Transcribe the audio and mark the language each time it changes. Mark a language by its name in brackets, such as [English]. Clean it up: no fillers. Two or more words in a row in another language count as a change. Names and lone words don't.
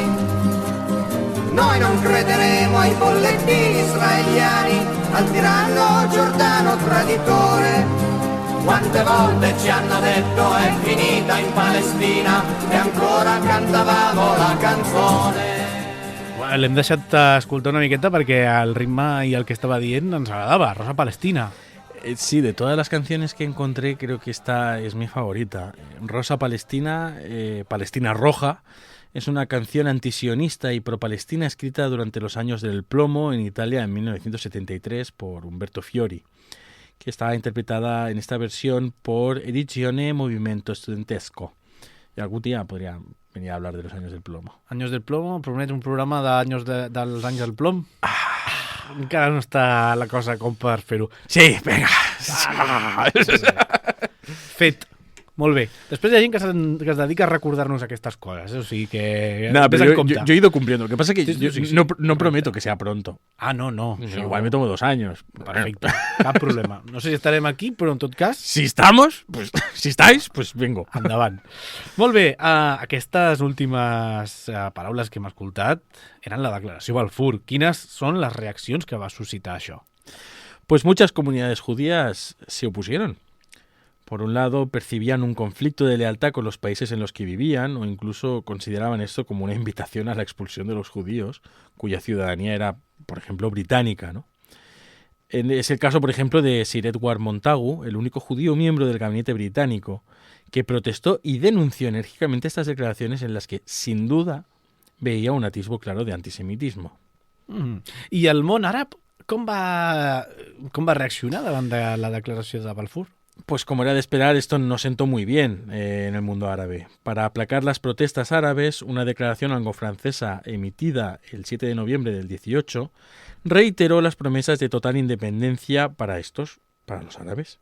[Italian] Noi non crederemo ai bollettini israeliani, al tiranno Giordano traditore. Quante volte ci hanno detto è finita in Palestina e ancora cantavamo la canzone. [Catalan] L'hem deixat escoltar una miqueta perquè el ritme i el que estava dient ens agradava, Rosa Palestina. [Spanish] Sí, de todas las canciones que encontré, creo que esta es mi favorita. Rosa Palestina, Palestina Roja, es una canción antisionista y pro-palestina escrita durante los años del plomo en Italia en 1973 por Umberto Fiori, que estaba interpretada en esta versión por Edizione Movimento Studentesco. Y algún día podría venir a hablar de los años del plomo. [Catalan] Anys del plomo, promet un programa dels anys del plom. Encara no està la cosa com per fer-ho. [Spanish] Sí, venga. [Catalan] Fet. Molt bé. Després hi ha gent que es dedica a recordar-nos aquestes coses, o sigui que... [Spanish] No, [Catalan] ves [Spanish] pero [Catalan] en compte. [Spanish] yo he ido cumpliendo. Lo que pasa es que [Catalan] Sí. [Spanish] no prometo que sea pronto. [Catalan] Ah, no. [Spanish] Igual me tomo 2 años. [Catalan] Perfecte, cap problema. No sé si estarem aquí, però en tot cas... [Spanish] Si estamos, pues si estáis, pues vengo. [Catalan] Endavant. Molt bé, aquestes últimes paraules que hem escoltat eren la declaració Balfour. Quines són les reaccions que va suscitar això? [Spanish] Pues muchas comunidades judías se opusieron. Por un lado, percibían un conflicto de lealtad con los países en los que vivían o incluso consideraban esto como una invitación a la expulsión de los judíos, cuya ciudadanía era, por ejemplo, británica, ¿no? Es el caso, por ejemplo, de Sir Edward Montagu, el único judío miembro del gabinete británico, que protestó y denunció enérgicamente estas declaraciones en las que, sin duda, veía un atisbo claro de antisemitismo. [Catalan] I el món àrab com va reaccionar davant de la declaració de Balfour? [Spanish] Pues como era de esperar, esto no sentó muy bien en el mundo árabe. Para aplacar las protestas árabes, una declaración anglo-francesa emitida el 7 de noviembre del 18 reiteró las promesas de total independencia para los árabes.